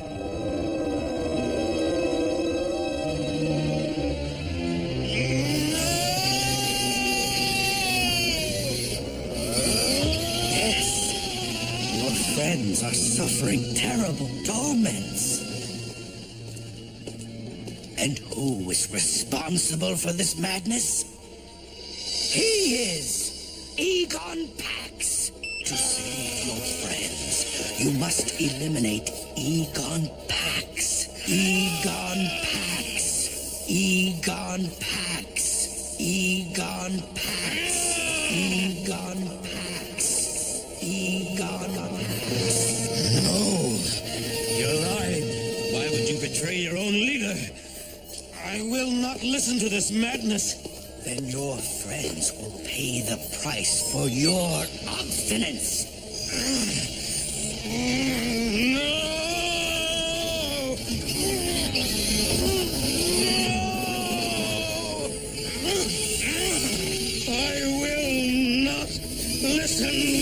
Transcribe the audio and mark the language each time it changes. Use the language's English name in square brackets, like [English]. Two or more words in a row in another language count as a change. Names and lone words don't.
[English] Yes, your friends are suffering terrible torments. And who is responsible for this madness? He is Egon Pax. To save your friends, you must eliminate Egon Pax. Egon Pax. Egon Pax. Egon Pax. Egon Pax. Egon Pax. No, you're lying. Why would you betray your own leader? I will not listen to this madness. Then your friends will pay the price for your obstinance. No! I will not listen.